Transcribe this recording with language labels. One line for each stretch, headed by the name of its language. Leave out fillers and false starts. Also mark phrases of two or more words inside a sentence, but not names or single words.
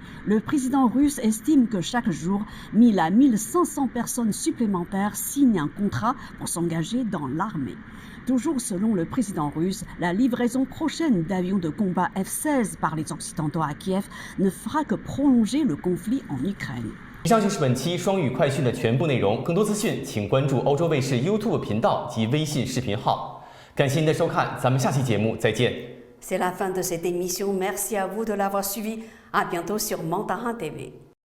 French: Le président russe estime que chaque jour, 1000 à 1500 personnes supplémentaires signent un contrat pour s'engager dans l'armée. Toujours selon le président russe, la livraison prochaine d'avions de combat F-16 par les Occidentaux à Kiev ne fera que prolonger le conflit en Ukraine.
Chinese: 以上就是本期双语快讯的全部内容，更多资讯请关注欧洲卫视 YouTube 频道及微信视频号。感谢您的收看，咱们下期节目再见。
French: C'est la fin de cette émission. Merci à vous de l'avoir suivi. À bientôt sur Mandarin TV.